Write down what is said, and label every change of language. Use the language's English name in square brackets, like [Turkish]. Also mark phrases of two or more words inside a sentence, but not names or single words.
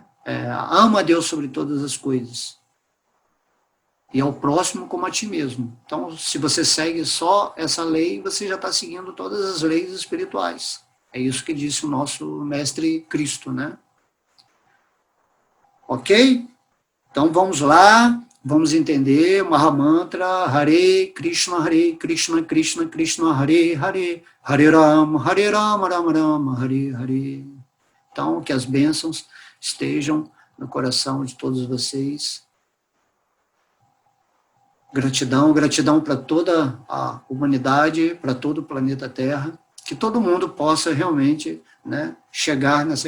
[Portuguese] Ama a Deus sobre todas as coisas. E ao próximo como a ti mesmo. Então, se você segue só essa lei, você já está seguindo todas as leis espirituais. É isso que disse o nosso mestre Cristo, né? Ok? Então, vamos lá. Vamos entender Mahamantra, [Sanskrit] हरे कृष्ण कृष्ण कृष्ण हरे हरे हरे राम राम राम हरे हरे. [Portuguese] Então, que as bênçãos estejam no coração de todos vocês. Gratidão, gratidão para toda a humanidade, para todo o planeta Terra, que todo mundo possa realmente, né, chegar nessa